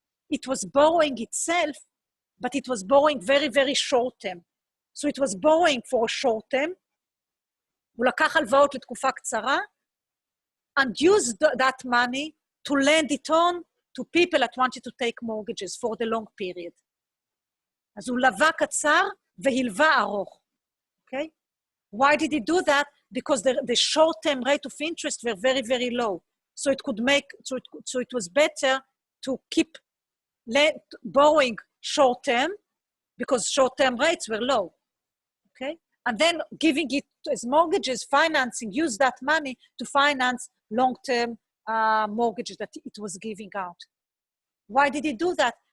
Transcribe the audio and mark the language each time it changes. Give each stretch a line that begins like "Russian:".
English: It was borrowing itself, but it was borrowing very, very short term. So it was borrowing for a short term,
Hebrew: הוא לקח הלוואות לתקופה קצרה,
English: and used that money to lend it on to people that wanted to take mortgages for the long period.
Hebrew: אז הוא לווה קצר והלווה ארוך, okay?
English: Why did he do that? Because the short-term rate of interest were very, very low. So it was better to keep borrowing short-term because short-term rates were low, okay? And then giving it as mortgages, financing, use that money to finance long-term mortgages that it was giving out. Why did he do that?